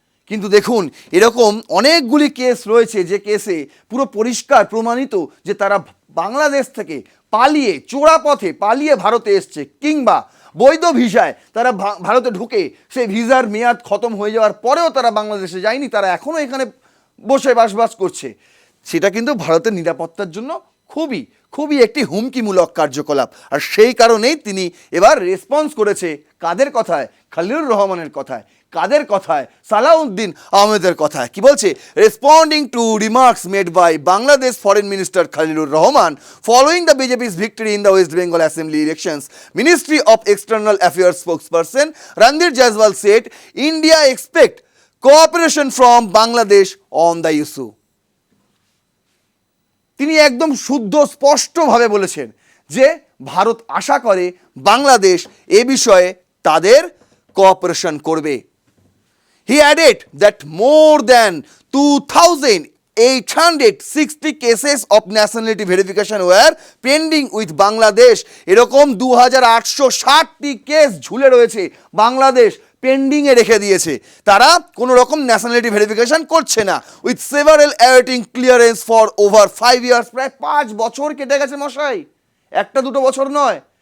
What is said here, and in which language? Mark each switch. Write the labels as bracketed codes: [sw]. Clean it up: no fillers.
[bn] কিন্তু দেখুন, এরকম অনেকগুলি কেস রয়েছে যে কেসে পুরো পরিষ্কার প্রমাণিত যে তারা বাংলাদেশ থেকে পালিয়ে, চোরা পথে পালিয়ে ভারতে এসছে, কিংবা বৈধ ভিসায় তারা ভারতে ঢুকে সেই ভিসার মেয়াদ খতম হয়ে যাওয়ার পরেও তারা বাংলাদেশে যায়নি, তারা এখনও এখানে বসে বাস করছে। সেটা কিন্তু ভারতের নিরাপত্তার জন্য খুবই একটি হুমকিমূলক কার্যকলাপ। আর সেই কারণেই তিনি এবার রেসপন্স করেছে কাদের কথায়? খলিলুর রহমানের কথায়। কাদের কথায়? সালাউদ্দিন আহমেদের কথায়। কি বলছে? [en] Responding to remarks made by Bangladesh foreign minister Khalilur Rahman following the BJP's victory in the West Bengal Assembly elections, Ministry of External Affairs spokesperson Randhir Jaiswal said India expect cooperation from Bangladesh on the issue. [bn] তিনি একদম শুদ্ধ স্পষ্টভাবে বলেছেন যে ভারত আশা করে বাংলাদেশ এ বিষয়ে তাদের cooperation করবে। [en] He added that more than 2,860 cases of nationality verification were pending with Bangladesh. [bn] এরকম 2,860টি কেস ঝুলে রয়েছে, বাংলাদেশ পেন্ডিংয়ে রেখে দিয়েছে, তারা কোনো রকম ন্যাশনালিটি ভেরিফিকেশন করছে না। [en] with several awaiting clearance for over 5 years, [bn] প্রায় 5 বছর কেটে গেছে মশাই, একটা দুটো বছর নয়।